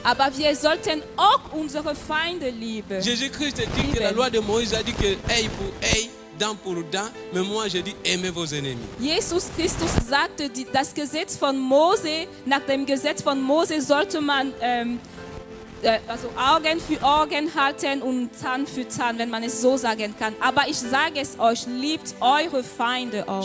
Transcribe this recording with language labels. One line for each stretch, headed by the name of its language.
German: Aber wir sollten auch unsere Feinde lieben.
French: Jésus-Christ dit que la loi de Moïse a dit que œil pour œil, dent pour dent, mais moi je dis aimez vos ennemis.
German: Jesus Christus sagte, das Gesetz von Mose, nach dem Gesetz von Mose sollte man also Augen für Augen halten und Zahn für Zahn, wenn man es so sagen kann. Aber ich sage es euch, liebt eure Feinde auch.